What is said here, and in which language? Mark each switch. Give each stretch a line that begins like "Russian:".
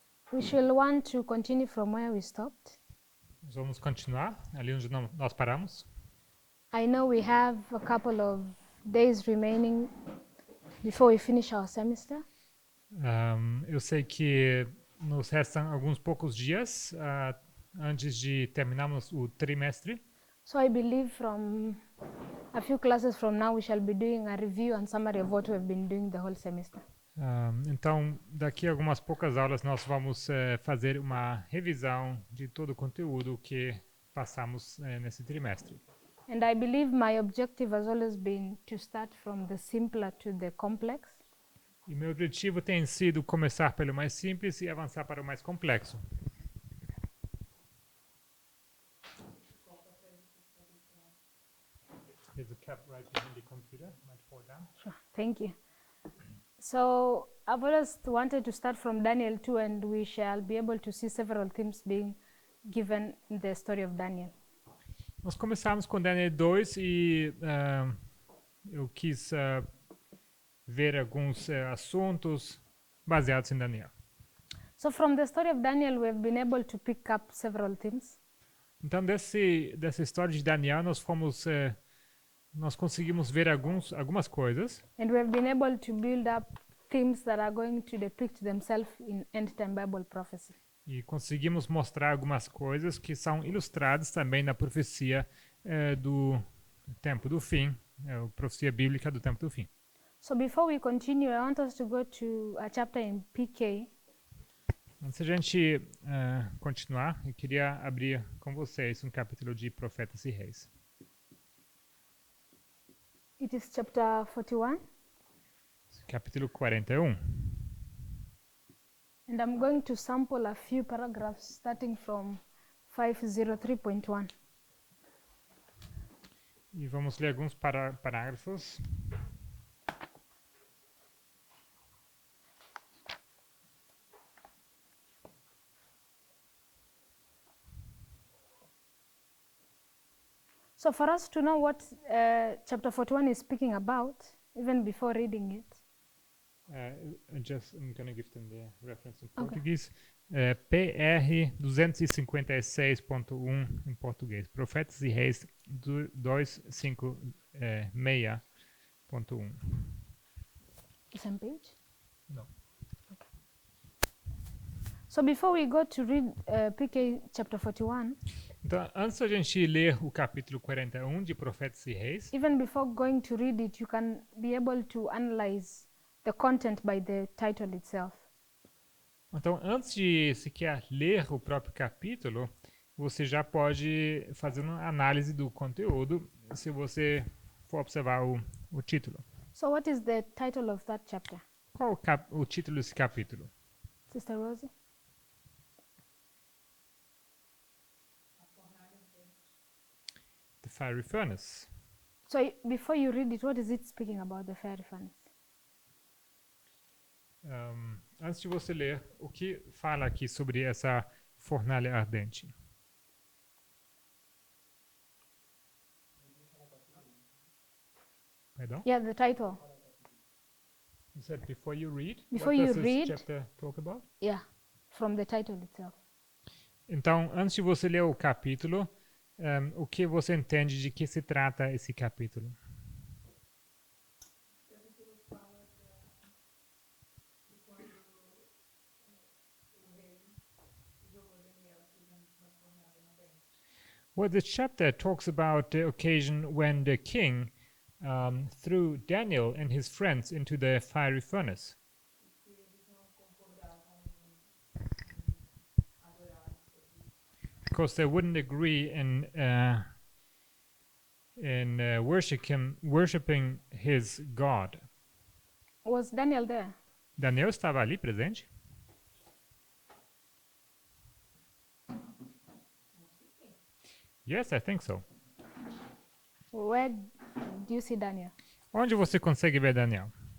English: We shall want to continue from where we stopped.
Portuguese: Nós vamos continuar ali onde nós paramos.
English: I know we have a couple of days remaining before we finish our semester.
Portuguese: Eu sei que nos restam alguns poucos dias antes de terminarmos o trimestre.
English: So I believe from a few classes from now we shall be doing a review and summary of what we've been doing the whole semester.
Portuguese: Então, daqui a algumas poucas aulas nós vamos fazer uma revisão de todo o conteúdo que passamos nesse trimestre.
English: And I believe my objective has always been to start from the simpler to the complex.
Portuguese: E meu objetivo tem sido começar pelo mais simples e avançar para o mais complexo.
English: There's a cap right behind the computer. Might fall down. Sure, thank you. So I've always wanted to start from Daniel 2, and we shall be able to see several themes being given in the story of Daniel.
Portuguese: Nós começamos com Daniel 2 e eu quis ver alguns assuntos baseados em Daniel.
English: So from the story of Daniel, we've been able to pick up several themes.
Portuguese: Então, dessa história de Daniel, nós conseguimos ver algumas coisas.
English: And we've been able to build up themes that are going to depict themselves in end-time Bible prophecy.
Portuguese: E conseguimos mostrar algumas coisas que são ilustradas também na profecia do tempo do fim, a profecia bíblica do tempo do fim.
English: So before we continue, I want us to go to a chapter in PK.
Portuguese: Antes de a gente continuar, eu queria abrir com vocês um capítulo de Profetas e Reis.
English: It is chapter 41.
Portuguese: Capítulo 41.
English: And I'm going to sample a few paragraphs starting from 503.1.
Portuguese: E vamos ler alguns parágrafos.
English: So for us to know what chapter 41 is speaking about, even before reading it, I'm going to give them the reference in português.
Portuguese: PR 256.1 em português. Profetas e Reis 256.1.
English: the same page? No. Okay. So before we go to read PK chapter 41,
Portuguese: Então, antes da gente ler o capítulo 41 de Profetas e Reis,
English: even before going to read it, you can be able to analyze the content by the title itself.
Portuguese: então antes de sequer ler o próprio capítulo, você já pode fazer uma análise do conteúdo se você for observar o título.
English: So what is the title of that chapter?
Portuguese: Qual o título desse capítulo?
English: Sister Rosie? The Fiery Furnace. So before you read it, what is it speaking about, the fiery furnace?
Portuguese: Antes de você ler, o que fala aqui sobre essa fornalha ardente? Perdão?
English: Yeah, the title. You said before you read? Before What you does this read- chapter talk about? Yeah, from the title itself.
Portuguese: Então, antes de você ler o capítulo, o que você entende de que se trata esse capítulo?
English: Well, this chapter talks about the occasion when the king threw Daniel and his friends into the fiery furnace. Because they wouldn't agree in worshiping his God. Was Daniel there?
Portuguese: Daniel estava ali presente?
English: Yes, I think so. Where do you see Daniel?
Portuguese: Onde você consegue ver Daniel?